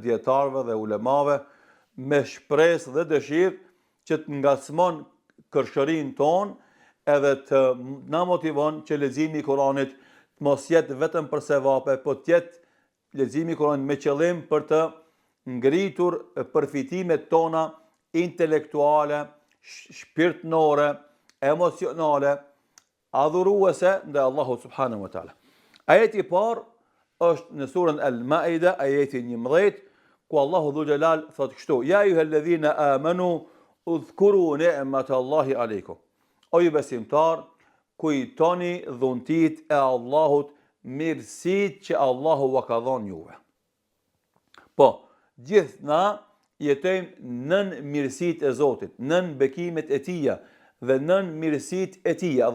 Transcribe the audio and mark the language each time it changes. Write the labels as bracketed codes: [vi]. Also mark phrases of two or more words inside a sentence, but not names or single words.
[sq] dietarëve dhe ulemave me shpresë dhe dëshirë që të ngacmon kërshërinë tonë edhe të na motivon që leximi i Kuranit të mos jetë vetëm për sevape, po të jetë leximi i Kuranit me qëllim për të ngritur përfitimet tona intelektuale, shpirtënore, emocionale, adhuruese ndaj Allahut [ar] سبحانه وتعالى. [sq] Ajeti i parë është në surën Al-Maida, ajeti 11, ku Allahu [ar] ذو الجلال [sq] thotë kështu: [ar] يا أيها الذين آمنوا اذكروا نعمة الله عليكم. [sq] O ju besimtar, kujtoni dhuntit e Allahut, mirësit që Allahu va ka dhënë juve. Po, gjithë na jetojmë nën mirësitë e Zotit, nën bekimet e Tija dhe nën mirësitë e Tija.